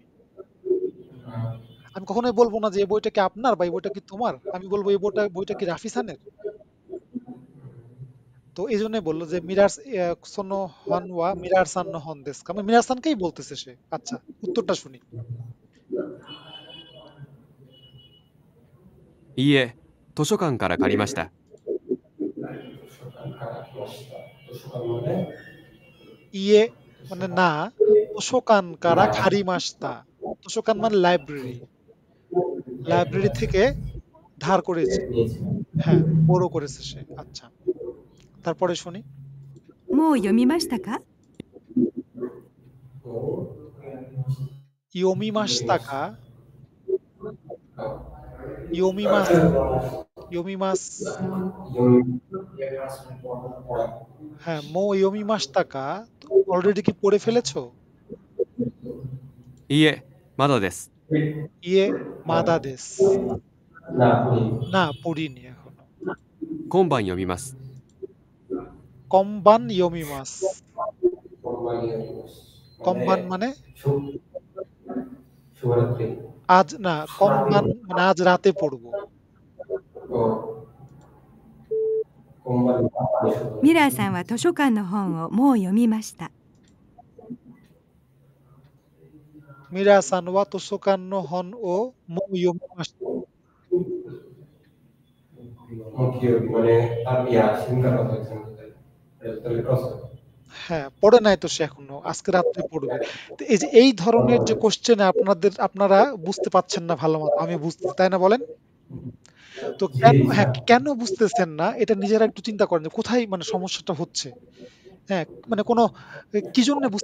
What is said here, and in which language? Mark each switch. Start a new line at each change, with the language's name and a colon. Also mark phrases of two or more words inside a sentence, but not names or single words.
Bangla: আমি কখনোই বলবো না যে এই বইটা কি আপনার বা এই বইটা কি তোমার আমি বলবো এই বইটা কি রাফি সানের তো এই জন্য বললো যে মিরার
Japanese: その本はミラーさんの本ですか
Bangla: মানে মিরার সানকেই বলতেছে সে আচ্ছা উত্তরটা শুনি
Japanese: いいえ図書館から借りました
Bangla: ইয়ে মানে না
Japanese: 図書館から借りました
Bangla: তোষকান মানে
English: library library
Bangla: থেকে ধার করেছে হ্যাঁ বড় করেছে সে আচ্ছা তারপরে শুনি
Japanese: もう読みましたか？読みましたか読みます読みますはいもう読みましたか
Bangla: অলরেডি কি পড়ে ফেলেছো
Japanese: いいえまだですいいえまだです
Bangla: না না পড়িনি এখনো
Japanese: 今晩読みます今晩読みます今晩 মানে
Bangla: শুভরাত্রি আজ না কম্বান মানে আজ রাতে পড়বো
Japanese: ミラーさんは図書館の本をもう読みました。ミラーさんは図書館の本をもう読みます
Bangla: মানে তার ইয়া সিঙ্গার কথা হচ্ছে তাহলে প্রশ্ন হ্যাঁ পড়ে নাই তো সে এখনো আজকে রাত্রে পড়বে তো এই যে এই ধরনের যে কোশ্চেনে আপনারা বুঝতে পাচ্ছেন না ভালো মতো আমি বুঝতে তাই না বলেন তো কেন হ্যাঁ কেন বুঝতেছেন না এটা নিজেরা একটু চিন্তা করেন যে কোথায় মানে সমস্যাটা হচ্ছে হ্যাঁ মানে কোনো কি জন্য বুঝতে